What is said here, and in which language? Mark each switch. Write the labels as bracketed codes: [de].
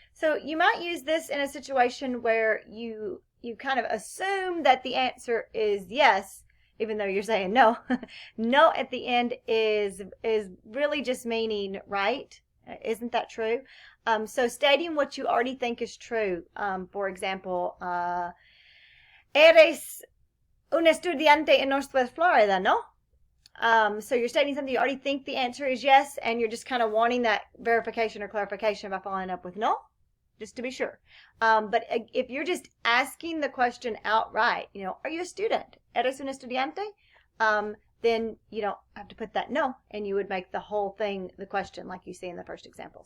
[en] So you might use this in a situation where you kind of assume that the answer is yes, even though you're saying no. No at the end is really just meaning right. Isn't that true? So stating what you already think is true. For example, [es] ¿Eres un estudiante en Northwest Florida, no? [en] So you're stating something you already think the answer is yes, and you're just kind of wanting that verification or clarification by following up with no, just to be sure. But if you're just asking the question outright, are you a student? [es] ¿Eres un estudiante? [en] Then you don't have to put that no, and you would make the whole thing the question like you see in the first example.